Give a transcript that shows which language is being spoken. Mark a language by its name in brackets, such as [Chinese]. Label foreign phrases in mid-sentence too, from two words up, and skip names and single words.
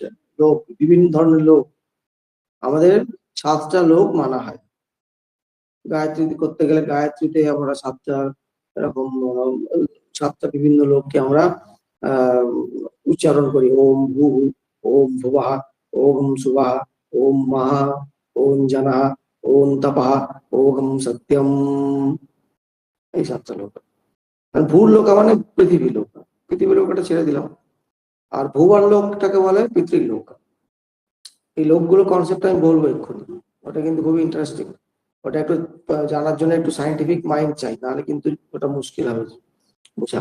[Bangla] লোক, বিভিন্ন ধরনের লোক, আমাদের 7টা লোক মানা হয়। গায়ত্রী করতে গেলে গায়ত্রীতে আমরা 7টা এরকম 7টা বিভিন্ন লোককে আমরা আহ উচ্চারণ করি। [Sanskrit] ওম ভূ, ওম ভুবঃ, ওম সুবঃ, ওম মহা, ওম জনঃ, ওম তপঃ, ওম সত্যম। [Bangla] এই 7টা লোক। আর ভূর লোক মানে পৃথিবী লোক, পৃথিবী লোকটা ছেড়ে দিলাম। আর ভুবন লোকটাকে বলে পিতৃলোক। এই লোকগুলো কনসেপ্ট আমি বলবো এক্ষুনি, ওটা কিন্তু খুবই ইন্টারেস্টিং। ওটা একটু জানার জন্য একটু [English] scientific mind [Bangla] চাই, নাহলে কিন্তু ওটা মুশকিল হবে বোঝা।